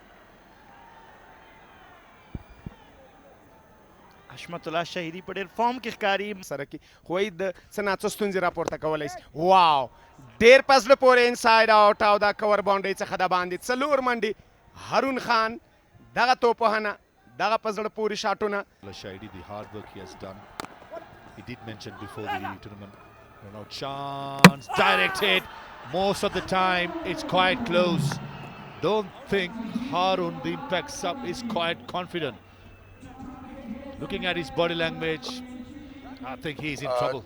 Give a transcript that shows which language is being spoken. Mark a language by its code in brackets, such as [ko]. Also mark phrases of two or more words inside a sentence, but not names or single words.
[ps] حشمت الله شهیدي په ډېر فارم کې ښکاري سره کې خو د څه ناڅه ستونزې راپورته کولی شي. واو ډېر په زړه پورې [en] inside out [ps] او د کور باونډرۍ څخه د باندې څلور منډې هارون خان دغه توپ وهنه دغه په زړه پورې شاټونه. [en] Shahidi, the hard work he has done. He did mention before the tournament. Run out chance, direct hit. Most of the time, it's quite close. Don't think Harun, the impact sub, is quite confident. Looking at his body language, I think he's in trouble.